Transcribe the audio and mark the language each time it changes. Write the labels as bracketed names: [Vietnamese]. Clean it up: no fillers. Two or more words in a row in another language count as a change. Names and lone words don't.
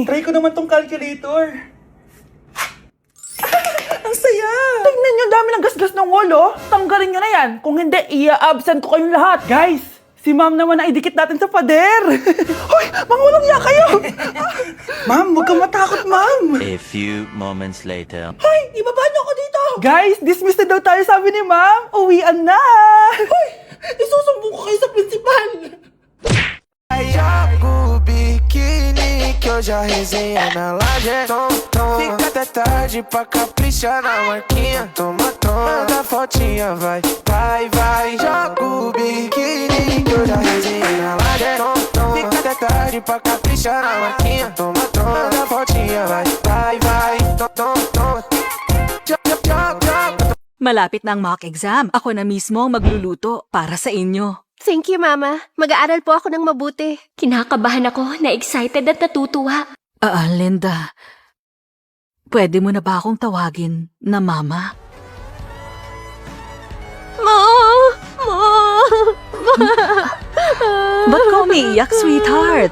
[Filipino] Try ko naman tong calculator. Ang saya! Tingnan niyo, dami ng gasgas ng wall, oh. Tanggalin niyo na yan. Kung hindi, i-absent ko kayong lahat. Guys, si ma'am naman ang idikit natin sa pader. Hoy! Mangulong niya kayo! Ma'am, huwag kang matakot, ma'am. [English] A few moments later. [Filipino] Hoy! Ibaba niyo ako dito! Guys, dismiss na daw tayo, sabi ni ma'am. Uwian na! Hoy! Isusumbong ko kayo sa principal! [Portuguese] Joga o biquíni que hoje a resenha na laje. Fica até tarde pra caprichar na marquinha. Toma, manda fotinha, vai, vai, vai. Joga o biquíni que hoje a resenha na laje. Fica até tarde pra caprichar na marquinha. Toma, manda fotinha, vai, vai, vai. [Filipino] Malapit na ang mock exam. Ako na mismo ang magluluto para sa inyo. [English] Thank you, Mama. [Filipino] Mag-aaral po ako ng mabuti. Kinakabahan ako, na-excited at natutuwa. Linda, pwede mo na ba akong tawagin na Mama? Ma! Ba't ka umiiyak, sweetheart?